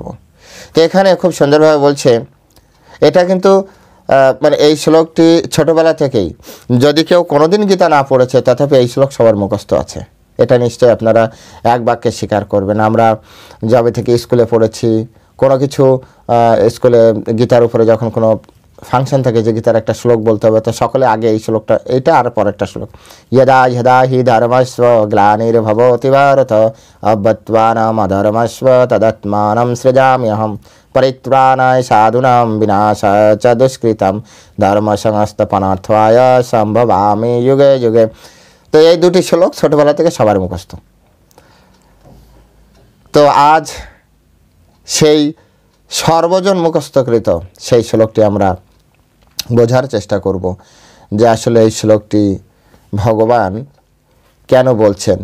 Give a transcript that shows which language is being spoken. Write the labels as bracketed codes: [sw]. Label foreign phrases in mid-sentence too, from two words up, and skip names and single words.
[bn] তো এখানে খুব সুন্দরভাবে বলছে, এটা কিন্তু মানে এই শ্লোকটি ছোটোবেলা থেকেই, যদি কেউ কোনোদিন গীতা না পড়েছে তথাপি এই শ্লোক সবার মুখস্থ আছে। এটা নিশ্চয়ই আপনারা এক বাক্যে স্বীকার করবেন। আমরা যবে থেকে স্কুলে পড়েছি, কোনো কিছু স্কুলে গীতার উপরে যখন কোনো ফাংশন থাকে যে গীতার একটা শ্লোক বলতে হবে, তো সকলে আগে এই শ্লোকটা, এইটা আর পরেরটা শ্লোক, [sa] यदा यदा हि धर्मस्व ग्लानिर्भवति भारत अभ्युत्थानम् अधर्मस्व तदात्मानं सृजाम्यहम् परित्राणाय साधूनां विनाशाय च दुष्कृतं धर्मसंस्थापनार्थाय सम्भवामि युगे युगे। [bn] তো এই দুটি শ্লোক ছোটবেলা থেকে সবার মুখস্থ। তো আজ সেই সর্বজন মুখস্থকৃত সেই শ্লোকটি আমরা বোঝার চেষ্টা করব যে আসলে এই শ্লোকটি ভগবান কেন বলছেন।